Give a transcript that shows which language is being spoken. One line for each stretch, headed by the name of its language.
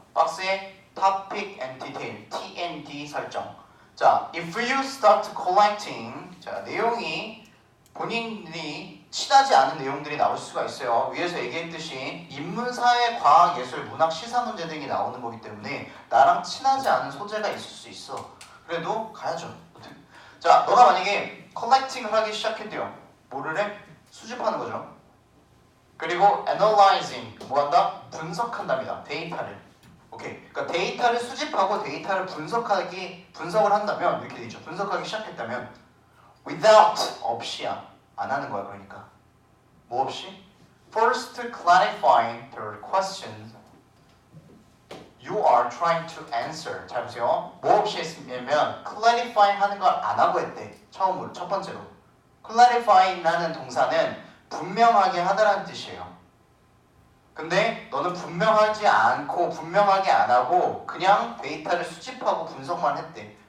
Korean: 박스에
English: topic and detail,
Korean: T&D 설정. 자,
English: if you start collecting,
Korean: 자, 내용이 본인이 친하지 않은 내용들이 나올 수가 있어요. 위에서 얘기했듯이 인문, 사회, 과학, 예술, 문학, 시사 문제 등이 나오는 거기 때문에 나랑 친하지 않은 소재가 있을 수 있어. 그래도 가야죠. 자, 너가 만약에 collecting을 하기 시작했대요. 뭐를 해? 수집하는 거죠. 그리고 analyzing, 뭐 한다? 분석한답니다. 데이터를. 오케이. 그러니까 데이터를 수집하고 데이터를 분석을 한다면 이렇게 되죠. 분석하기 시작했다면 without, 없이야. 안 하는 거야. 그러니까 뭐 없이?
English: First clarifying the questions you are trying to answer.
Korean: 잘 보세요. 뭐 없이 했으면 clarifying 하는 걸 안 하고 했대. 처음으로, 첫 번째로. clarifying 라는 동사는 분명하게 하다라는 뜻이에요. 근데 너는 분명하지 않고 분명하게 안 하고 그냥 데이터를 수집하고 분석만 했대.